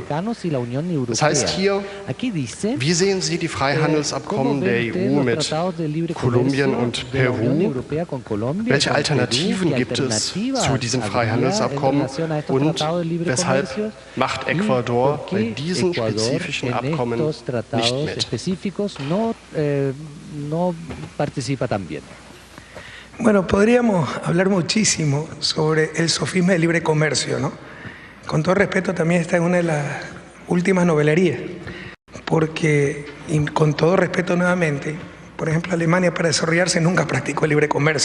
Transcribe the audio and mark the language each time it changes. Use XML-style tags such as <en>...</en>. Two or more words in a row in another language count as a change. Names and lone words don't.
<de>Das heißt hier, wie sehen Sie die Freihandelsabkommen der EU mit Kolumbien und Peru? Welche Alternativen gibt es zu diesen Freihandelsabkommen und weshalb macht Ecuador bei diesen spezifischen Abkommen nicht mit?</de> <es>Bueno, podríamos hablar muchísimo sobre el sofisma del libre comercio, ¿no? Con todo respeto, también está en una de las últimas novelerías, porque, y con todo respeto nuevamente, por ejemplo, Alemania para desarrollarse nunca practicó el libre comercio.</es>